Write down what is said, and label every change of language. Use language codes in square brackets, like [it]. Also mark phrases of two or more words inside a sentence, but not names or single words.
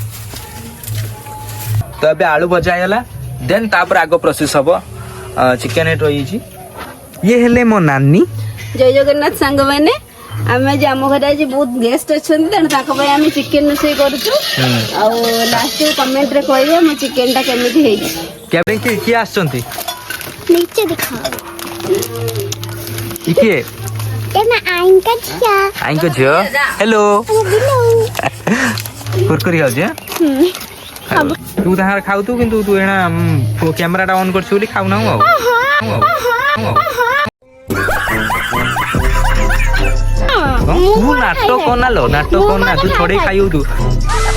[or] ତ ଏବେ ଆଳୁ ଭଜା ହେଇଗଲା, ଦେନ୍ ତାପରେ ଆଗ ପ୍ରୋସେସ୍ ହବ। ଚିକେନ୍ ଏଠି ରହିଯାଇଛି। ଇଏ ହେଲେ ମୋ ନାନୀ। ଜୟ ଜଗନ୍ନାଥ ସାଙ୍ଗମାନେ, ଆମେ ଆଜି ଆମ ଘରେ ଆଜି ବହୁତ ଗେଷ୍ଟ ଅଛନ୍ତି, ତେଣୁ ତାଙ୍କ ପାଇଁ ଆମେ ଚିକେନ୍ ରୋଷେଇ କରୁଛୁ। ଆଉ ଲାଷ୍ଟରେ କମେଣ୍ଟରେ କହିବେ ମୋ ଚିକେନ୍ଟା କେମିତି ହେଇଛି। କେବେ କିଏ ଆସିଛନ୍ତି? [hi] नीचे दिखाओ। [or] କିଏ? [hi] तेरा आइंका क्या? [or] ଆଇଙ୍କ ଝିଅ। ହ୍ୟାଲୋ। କୁରକୁରି ଖାଉଛି। ତୁ ତାହାର ଖାଉଛୁ, କିନ୍ତୁ ତୁ ଏଣା କ୍ୟାମେରାଟା ଅନ୍ କରିଛୁ ବୋଲି ଖାଉନାହୁଁ ଆଉ। ତୁ ନାଟକ ନା, ତୁ ଛଡେଇ ଖାଇବୁ ତୁ।